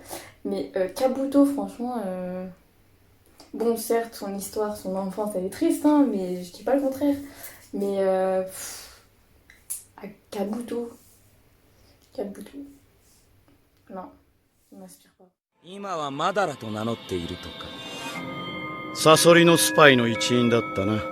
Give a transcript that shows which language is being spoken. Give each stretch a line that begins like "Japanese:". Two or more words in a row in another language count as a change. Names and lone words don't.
French: Mais Kabuto, franchement, bon, certes, son histoire, son enfance, elle est triste, hein, mais je dis pas le contraire. Mais Kabuto, non, il m'inspire pas.
Japanese: 今はマダラと名乗っているとか。サソリのスパイの一員だったな。